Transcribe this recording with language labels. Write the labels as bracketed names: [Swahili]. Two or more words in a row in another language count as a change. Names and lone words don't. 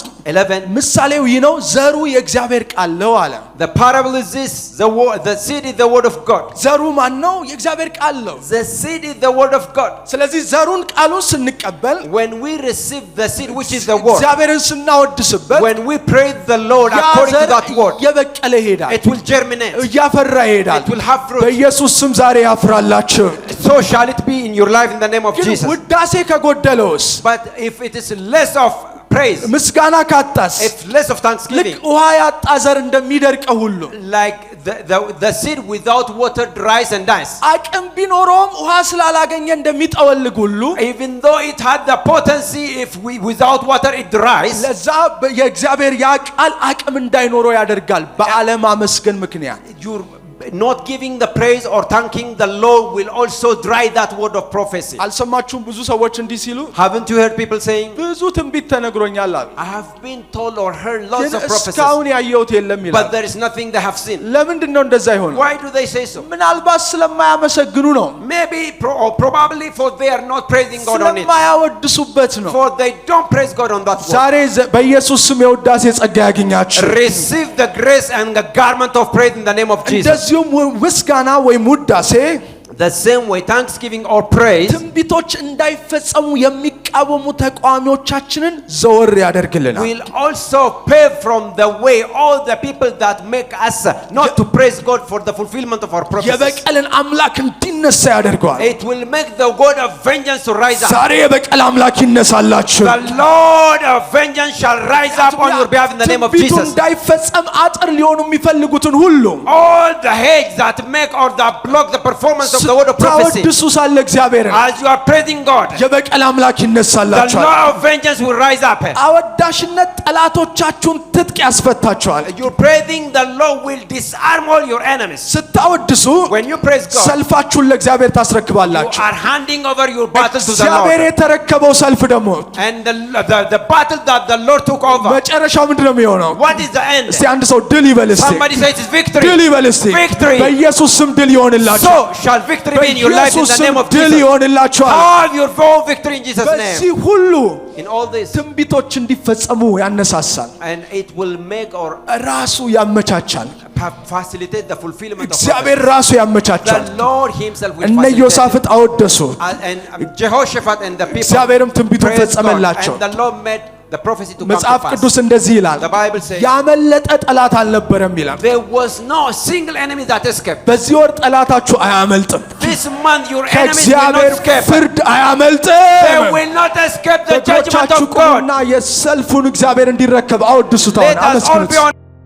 [Amharic] 11. ምሳሌው ይህ ነው ዘሩ የእግዚአብሔር ቃል ነው አለ [English] The parable is this: the seed is the word of God. [Amharic] ዘሩ ማን ነው የእግዚአብሔር ቃል ነው [English] The seed is the word of God. [Amharic] ስለዚህ ዘሩን ቃሉን ስንቀበል [English] When we receive the seed, which is the word, [Amharic] እግዚአብሔርን ስናወድስበት [English] when we praise the Lord [Amharic] ያ [English] according to [Amharic] ዘር [English] that word, [Amharic] እየበቀለ ይሄዳል [English] it will germinate. [Amharic] እያፈራ ይሄዳል [English] It will have fruit. [Amharic] በኢየሱስ ስም ዛሬ ያፍራላችሁ [English] So shall it be in your life in the name of [Amharic] ግን [English] Jesus. [Amharic] ውዳሴ ከጎደለውስ [English] But if it is less of praise, [Amharic] ምስጋና ካጣስ [English] if less of [Amharic] ልክ [English] thanksgiving, [Amharic] ውሃ ያጣ ዘር እንደሚደርቀው ሁሉ [English] like the seed without water dries and dies. [Amharic] አቅም ቢኖረውም ውሃ ስላላገኘ እንደሚጠወልግ ሁሉ [English] Even though it had the potency, if without water it dries. [Amharic] ለዛ የእግዚአብሔር ያ ቃል አቅም እንዳይኖረው ያደርጋል። በአለማመስገን ምክንያት [English] You're not giving the praise or thanking the Lord will also dry that word of prophecy. [Amharic] አልሰማችሁም? ብዙ ሰዎች እንዲህ ሲሉ [English] Haven't you heard people saying, [Amharic] ብዙ ትንቢት ተነግሮኛል አሉ፣ [English] I have been told or heard lots of prophecies, [Amharic] እስካሁን ያየሁት የለም ይላል። [English] but there is nothing they have seen? [Amharic] ለምንድን ነው እንደዛ ይሆነው? [English] Why do they say so? [Amharic] ምናልባት ስለማያመሰግኑ ነው፣ [English] Maybe or probably for they are not praising God on it, [Amharic] ስለማያወድሱበት ነው። [English] for they don't praise God on that word. [Amharic] ዛሬ በኢየሱስ ስም የውዳሴ ጸጋ ያገኛችሁ። [English] Receive the grace and the garment of praise in the name of Jesus. [Amharic] እንደዚሁም ምስጋና ወይም ውዳሴ [English] The same way thanksgiving or praise [Amharic] ትንቢቶች እንዳይፈጸሙ የሚቃወሙ ተቃዋሚዎቻችንን ዘወር ያደርግልናል። [English] will also pave from the way all the people that make us not to praise God for the fulfillment of our prophecies. [Amharic] የበቀልን አምላክ እንዲነሳ ያደርገዋል። [English] It will make the God of vengeance to rise up. [Amharic] ዛሬ የበቀል አምላክ ይነሳላችሁ። [English] The Lord of vengeance shall rise up on your behalf in the name of [Amharic] ትንቢቱ [English] Jesus. [Amharic] እንዳይፈጸም አጥር ሊሆኑ የሚፈልጉትን ሁሉ [English] All the hedge that make or that block the performance of the word of prophecy, [Amharic] ታወድሱ ሳለ እግዚአብሔርን [English] as you are praising God, [Amharic] የበቀል አምላክ [English] the [Amharic] ይነሳላችኋል። [English] Lord of vengeance will rise up. [Amharic] አወዳሽነት ጠላቶቻችሁን ትጥቅ ያስፈታችኋል። [English] You're praising the Lord will disarm all your enemies. [Amharic] ስታወድሱ [English] When you praise God, [Amharic] ሰልፋችሁን ለእግዚአብሔር [English] you [Amharic] ታስረክባላችሁ። [English] are handing over your battle to the [Amharic] እግዚአብሔር [English] Lord. [Amharic] የተረከበው ሰልፍ ደግሞ [English] And the battle that the Lord took over, [Amharic] መጨረሻው ምንድን ነው የሚሆነው? [English] what is the end? [Amharic] እስቲ አንድ ሰው ድል ይበል እስቲ። [English] Somebody says it's victory. [Amharic] ድል ይበል እስቲ። [English] Victory. [Amharic] በኢየሱስ ስም ድል ይሆንላችሁ። [English] So shall victory be in your life in [Amharic] በኢየሱስ [English] the [Amharic] ስም [English] name of [Amharic] ድል [English] Jesus. [Amharic] ይሆንላችኋል። [English] Have your full victory in Jesus' [Amharic] በዚህ [English] name. [Amharic] ሁሉ [English] In all this, [Amharic] ትንቢቶች እንዲፈጸሙ ያነሳሳል፣ [English] and it will make or [Amharic] ራሱ ያመቻቻል። [English] facilitate the fulfillment of [Amharic] እግዚአብሔር [English] prophecy. [Amharic] ራሱ ያመቻቻል። [English] The Lord himself will [Amharic] እነ [English] facilitate. [Amharic] ዮሳፍጥ አወደሱ፣ [English] And Jehoshaphat and the people [Amharic] እግዚአብሔርም ትንቢቱን [English] praised God, [Amharic] ፈጸመላቸው። [English] and the Lord made the prophecy to come to [Amharic] መጽሐፍ [English] pass. [Amharic] ቅዱስ እንደዚህ ይላል፣ [English] The Bible says [Amharic] ያመለጠ ጠላት አልነበረም ይላል። [English] there was no single enemy that escaped. [Amharic] በዚህ ወር ጠላታችሁ አያመልጥም። [English] This month your enemies will not [Amharic] ከእግዚአብሔር [English] escape. [Amharic] ፍርድ [English] They [Amharic] አያመልጥም። [English] will not escape the judgment [Amharic] በእግሮቻችሁ [English] of God. [Amharic] ቁሙና የሰልፉን እግዚአብሔር እንዲረከብ አወድሱት። አሁን [English] Let us all be [Amharic] አመስግኑት። [English] on